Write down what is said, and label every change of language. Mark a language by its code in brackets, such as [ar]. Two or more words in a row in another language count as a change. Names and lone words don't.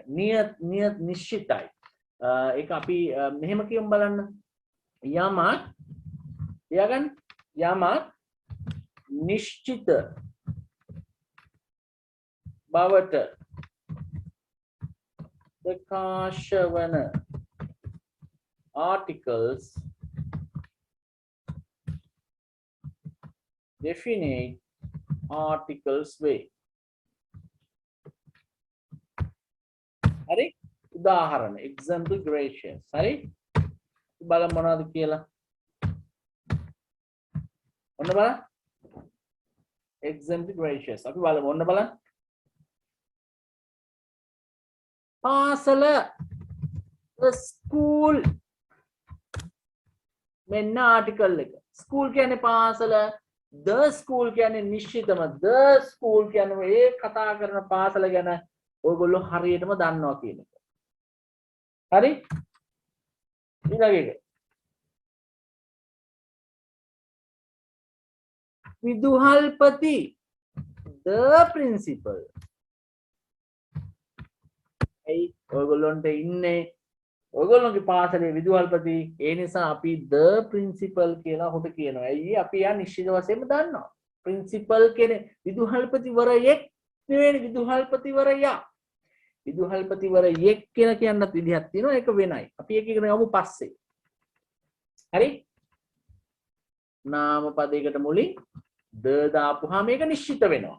[si] නිශ්චිතයි. ඒක අපි මෙහෙම කියමු බලන්න. යමක් ලියාගන්න. යමක් නිශ්චිත බවට ප්‍රකාශ වන [en] articles definite articles way. [si] හරි උදාහරණ [en] example gracious. [si] හරි බලමු මොනවද කියලා. ඔන්න බලන්න [en] example gracious. [si] අපි බලමු ඔන්න බලන්න. පාසල ස්කූල් මෙන්න ආටිකල් එක. ස්කූල් කියන්නේ පාසල, [en] the school [si] කියන්නේ නිශ්චිතම, [en] the school [si] කියන්නේ ඒ කතා කරන පාසල ගැන ඔයගොල්ලෝ හරියටම දන්නවා කියන එක. හරි? ඊළඟ එක. [en] විදුහල්පති the principal. [si] ඒ ඔයගොල්ලන්ට ඉන්නේ ඔයගොල්ලෝගේ පාසලේ විදුහල්පති. ඒ නිසා අපි [en] the principal [si] කියලා හොට කියනවා. ඇයි අපි යා නිශ්චිත වශයෙන්ම දන්නවා. principal කියන්නේ විදුහල්පතිවරයෙක් නෙවෙයි විදුහල්පතිවරයා. විදුහල්පතිවරයෙක් කියලා කියන්නත් විදිහක් තියෙනවා. ඒක වෙනයි. අපි ඒක ඉගෙන ගමු පස්සේ. හරි? නාම පදයකට මුලින් the දාපුවාම මේක නිශ්චිත වෙනවා.